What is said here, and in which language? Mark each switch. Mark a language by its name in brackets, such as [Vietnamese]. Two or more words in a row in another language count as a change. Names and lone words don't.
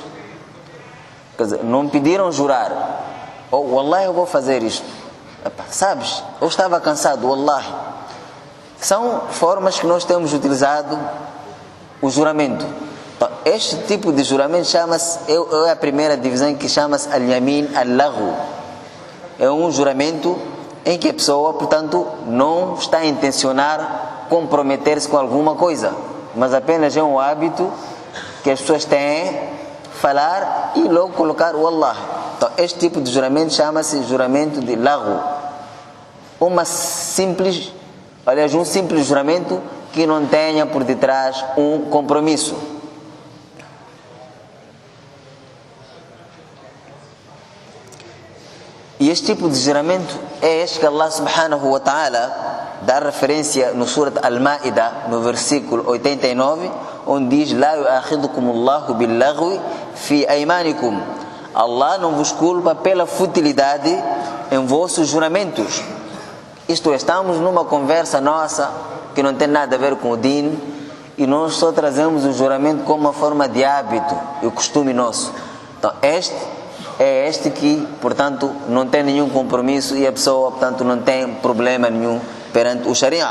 [Portuguese] Quer dizer, não me pediram jurar. Ou, Wallahi, eu vou fazer isto. Sabes, eu estava cansado, Wallahi. São formas que nós temos utilizado o juramento. Então, este tipo de juramento chama-se, é a primeira divisão que chama-se [Arabic] اليمين اللغو. [Portuguese] É um juramento em que a pessoa, portanto, não está a intencionar comprometer-se com alguma coisa, mas apenas é um hábito que as pessoas têm falar e logo colocar o Allah. Então, este tipo de juramento chama-se juramento de laghu. Um simples juramento que não tenha por detrás um compromisso. E este tipo de juramento é este que Allah [Arabic] سبحانه وتعالى [Portuguese] dá referência no Surat Al-Ma'idah, no versículo 89, onde diz: [Arabic] لا يؤاخذكم الله باللغو في أيمانكم. [Portuguese] Allah não vos culpa pela futilidade em vossos juramentos. Isto é, estamos numa conversa nossa que não tem nada a ver com o din, e nós só trazemos o juramento como uma forma de hábito e o costume nosso. Então, este que, portanto, não tem nenhum compromisso e a pessoa, portanto, não tem problema nenhum perante o Sharia.